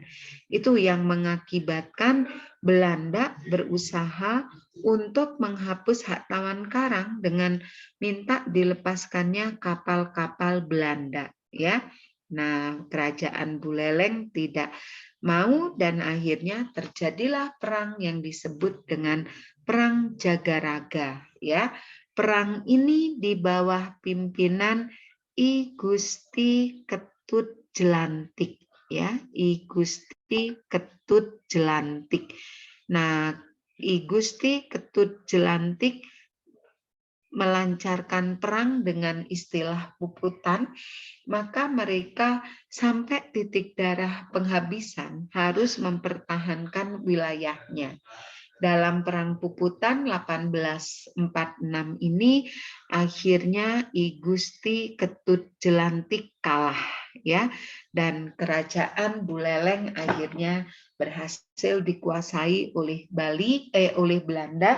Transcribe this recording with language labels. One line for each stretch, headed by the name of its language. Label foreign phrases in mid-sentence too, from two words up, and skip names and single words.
Indonesian: Itu yang mengakibatkan Belanda berusaha untuk menghapus hak tawan karang dengan minta dilepaskannya kapal-kapal Belanda, ya. Nah, kerajaan Buleleng tidak mau dan akhirnya terjadilah perang yang disebut dengan Perang Jagaraga, ya. Perang ini di bawah pimpinan I Gusti Ketut Jelantik, ya. I Gusti Ketut Jelantik. Nah, I Gusti Ketut Jelantik melancarkan perang dengan istilah puputan, maka mereka sampai titik darah penghabisan harus mempertahankan wilayahnya. Dalam perang puputan 1846 ini akhirnya I Gusti Ketut Jelantik kalah, ya, dan kerajaan Buleleng akhirnya berhasil dikuasai oleh oleh Belanda.